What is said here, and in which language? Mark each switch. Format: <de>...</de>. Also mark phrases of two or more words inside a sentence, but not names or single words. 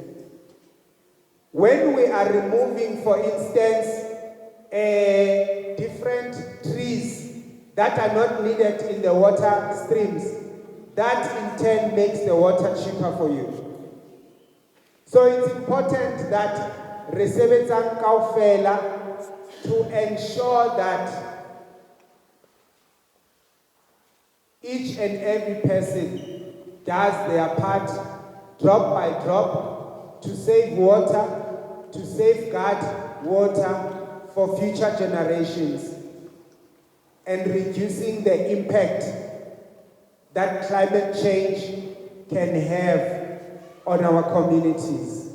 <en>When we are removing, for instance, different trees that are not needed in the water streams, that in turn makes the water cheaper for you. So it's important that</en> <st>re sebetsang kaofela</st> <en>to ensure that each and every person does their part, drop by drop, to save water, to safeguard water for future generations, and reducing the impact that climate change can have on our communities.</en>